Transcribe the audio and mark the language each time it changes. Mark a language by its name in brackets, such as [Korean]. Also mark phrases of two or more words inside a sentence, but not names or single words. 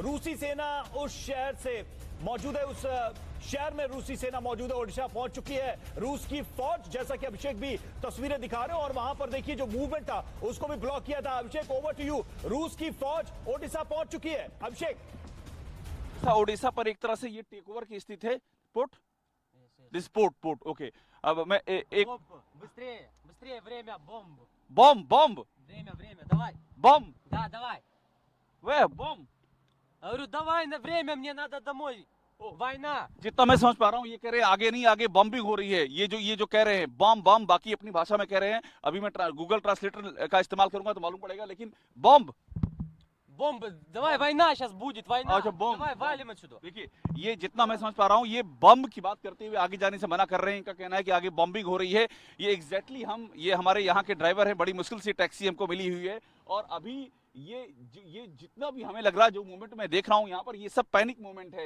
[Hindi] रूसी सेना उस शहर से मौजूद है, उस शहर में रूसी सेना मौजूद है, ओडिशा पहुंच चुकी है रूस की फौज, जैसा कि अभिषेक भी तस्वीरें दिखा रहे हो। और वहां पर देखिए जो मूवमेंट था उसको भी ब्लॉक किया था। अभिषेक, [English] over to you. [Hindi] रूस की फौज ओडिशा पहुंच चुकी है। अभिषेक, ओडिशा पर एक तरह से ये [English] take over [Hindi] की स्थिति है। [English] this port OK. [Hindi] अब मैं एक [Russian] Быстрее, время, бомб. [Hindi] बम [Russian] Время, давай. [Hindi] बम [Russian] Да, давай. [Hindi] वे बम। [Russian] Я говорю, давай на время, мне надо домой. Война. [Hindi] जितना मैं समझ पा रहा हूँ ये कह रहे हैं आगे नहीं, आगे बम्बिंग हो रही है। ये जो कह रहे हैं बम, बाकी अपनी भाषा में कह रहे हैं। अभी मैं गूगल ट्रांसलेटर का इस्तेमाल करूंगा तो मालूम पड़ेगा, लेकिन बम [Russian] Бомба, давай, वойна сейчас будет, война. [Hindi] अच्छा, बम। [Russian] Давай, валим отсюда. [Hindi] देखिए, ये जितना मैं समझ पा रहा हूँ ये बम की बात करते हुए आगे जाने से मना कर रहे हैं। इनका कहना है कि आगे बॉम्बिंग हो रही है। ये एग्जैक्टली ये हमारे यहाँ के ड्राइवर हैं, बड़ी मुश्किल से टैक्सी हमको मिली हुई है और अभी ये जितना भी हमें लग रहा है, जो मूवमेंट मैं देख रहा हूं यहाँ पर, ये सब [English] panic movement [Hindi] है।